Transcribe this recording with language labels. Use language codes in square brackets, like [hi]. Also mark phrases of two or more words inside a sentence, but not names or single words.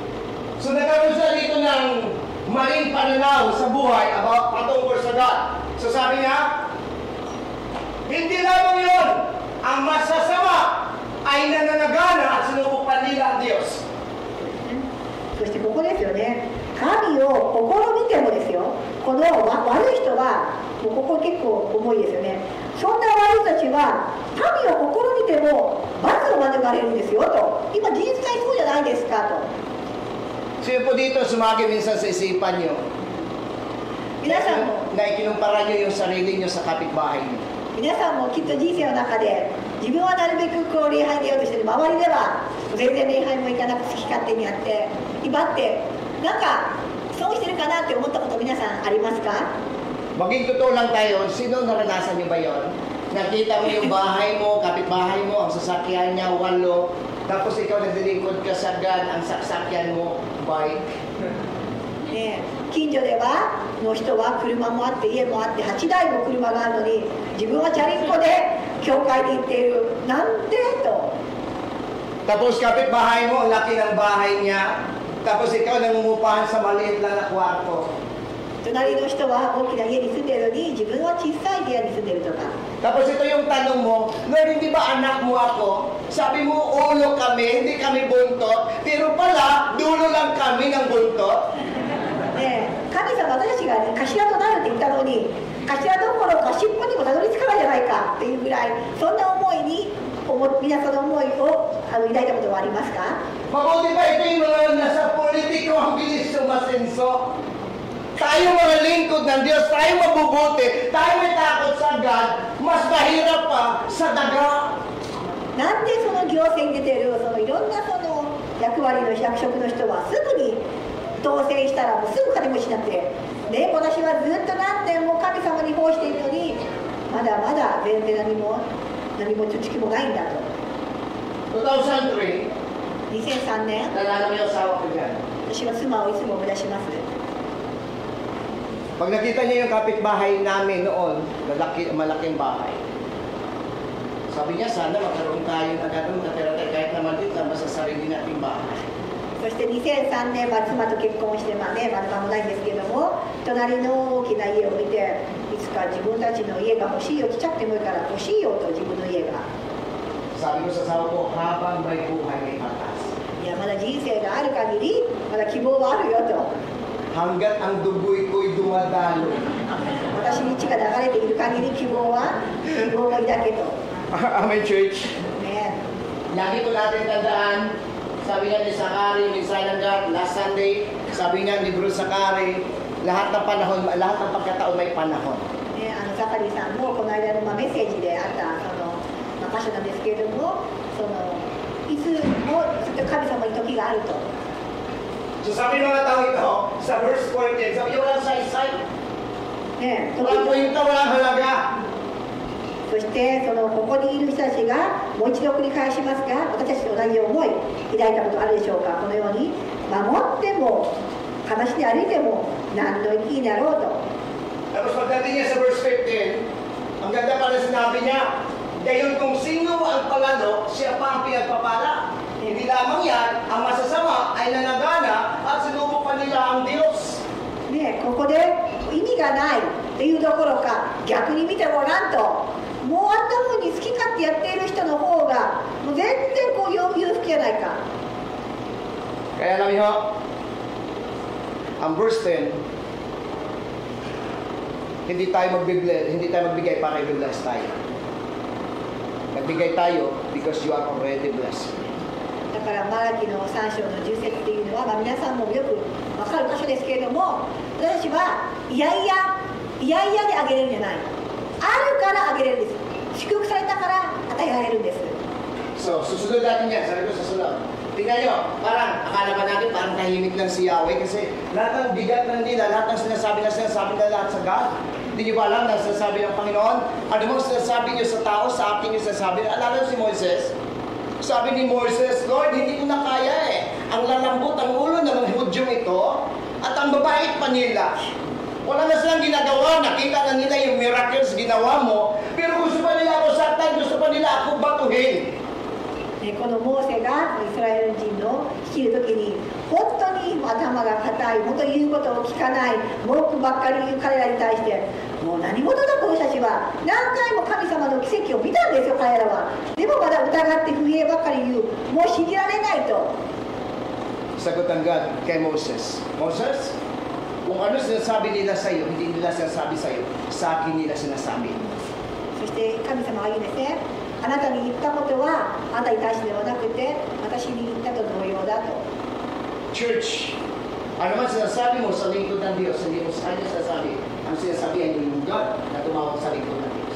[tl] So nagkaroon siya dito ng maling pananaw sa buhay about patungkol sa God. So sabi niya, hindi lamang yun, ang masasama ay nananagana at sinubukan nila ang Diyos. [ja] そしてここですよね。神を試みてもですよ。この悪い人はもうここ結構重いですよね。そんな悪い人たちは神を試みても罰を免れるんですよと。今実際そうじゃないですかと。 [tl] Sino po dito sumagi minsan sa isipan nyo [ja] 皆さんも [tl] na ikinumpara nyo yung sarili nyo sa kapitbahay nyo? [ja] 皆さんもきっと人生の中で自分はなるべくこう礼拝出ようとしてる周りでは全然礼拝も行かなくて好き勝手にやって威張ってなんかそうしてるかなって思ったこと皆さんありますか？ [tl] Maging totoo lang tayo, sino naranasan nyo ba yon? Nakita mo yung bahay mo, kapitbahay mo, ang sasakyan niya, walo, tapos ikaw naglilingkod ka sa God, ang sasakyan mo, bike. [ja] ね、近所ではの人は車もあって家もあって8台も車があるのに自分はチャリンコで教会に行っているなんでと。 [tl] Tapos kapitbahay mo, ang laki ng bahay niya, tapos ikaw nangungupahan sa maliit lang na kwarto. [ja] 隣の人は大きな家に住んでるのに自分は小さい部屋に住んでるとか。 [tl] Tapos ito yung tanong mo, Lord, hindi ba anak mo ako? Sabi mo, ulo kami, hindi kami buntot, pero pala, dulo lang kami ng buntot. [ja] ね、神様私たちが、ね、頭となるって言ったのに頭どころか尻尾にもたどり着かないじゃないかっていうぐらいそんな思いに思皆さんの思いを抱いたことはありますか？ [tl] Mabuti pa ito yung mga nasa politiko ang bilis sumasenso. Tayo mga lingkod ng Diyos, tayo mabubuti, tayo may takot sa God, mas mahirap pa sa daga. [ja] なんでその行政に出てるそのいろんなその役割の役職の人はすぐに当選したらもうすぐ金持ちになって、ね、私はずっと何年も神様に奉しているのにまだまだ全然何も知識もないんだと。 2003, 2003年 [tl] nalala mo yung asawa ko dyan. [ja] 私は妻をいつも思い出します。 [tl] Pag nakita niyo yung kapitbahay namin noon, malaking bahay. Sabi niya, sana magkaroon tayo na gano'n, nakatira tayo kahit naman dito naman sa sarili nating bahay. [ja] そして2003年、妻と結婚して、まだ間もないんですけども、隣の大きな家を見て、いつか自分たちの家が欲しいよ、ちっちゃくてもいいから欲しいよと自分の家が。 [tl] Sabi ko sa asawa ko, habang may buhay may patas. [ja] いや、まだ人生がある限り、まだ希望はあるよと。 [tl] Hanggat ang dugoy ko'y dumadalo. [ja] 私に血が流れている限り希望は抱けと。 [en] Amen, church. [ja] ね、 [tl] Lagi ko natin tandaan, sabi nga ni Sakari, minsan ng God, [en] last Sunday, [tl] sabi nga ni Bruce Sakari, lahat ng panahon, lahat ng pagkataon may panahon. [ja] ね、ザカリさんもこの間のメッセージであったその、箇所なんですけれども、そのいつも神様に時があると。 [tl] So sabi ng mga tao ito, sa verse 14, sabi niya walang saysay. [ja] ね、 [tl] Walang kwenta, walang halaga. [ja] そしてそのここにいる人たちがもう一度繰り返しますが、私たちと同じ思い抱いたことあるでしょうか。このように守っても裸足で歩いても何の意味になろうと。 [tl] Tapos pagdating niya sa verse 15, ang ganda pala sinabi niya, gayon kung sino ang palalo, siya pa ang pinagpapala. Hindi lamang yan, ang masasama ay nanagana at sinubok pa nila ang Diyos. [ja] ね、ここで意味がないっていうどころか、逆に見てごらんと、もうあんな風に好き勝手やっている人の方がもう全然こう裕福じゃないか。 [tl] Kaya alam niyo, ang verse 10, hindi tayo magbigay para i-bless tayo. Nagbigay tayo [en] because you are already blessed. [ja] だからマラキの3章の10節っていうのは、皆さんもよく分かる箇所ですけれども、私はいやいやであげれるんじゃない、あるからあげれるんです。祝福されたから与えられるんです。 [tl] So, susunod natin yan. Sabi ko susunod. Tingnan nyo, parang akala pa natin parang tahimik lang si Yahweh kasi lahat ng bigat ng nila, lahat ng sinasabi na lahat sa God. Hindi nyo ba alam na sinasabi ng Panginoon? Ano mo sinasabi nyo sa tao, sa akin nyo sinasabi? Alala si Moises? Sabi ni Moises, Lord, hindi ko na kaya eh. Ang lalambot ang ulo ng mga Hudyong ito at ang babait pa nila. Wala na silang ginagawa, nakita na nila yung miracles ginawa mo, pero gusto pa nila ako saktan, gusto pa nila ako batuhin. [ja] このモーセがイスラエル人の率いる時に本当に頭が硬い、本当に言うことを聞かない、文句ばっかり言う彼らに対して、もう何事だこの人たちは何回も神様の奇跡を見たんですよ、彼らは。でもまだ疑って不平ばっかり言う、もう信じられないと。 [tl] Sagot ng God kay Moses, Moses, kung ano sinasabi nila sa iyo, hindi nila sinasabi sa iyo, sa akin nila sinasabi. [ja] そして神様が言うんですね。あなたに言ったことはあなたに対してではなくて私に言ったと同様だと。 [tl] Church, ano man sinasabi mo sa lingkod ng Diyos, hindi mo sa kanya sinasabi, ang sinasabihan niyo yung God na tumawag sa lingkod ng Diyos.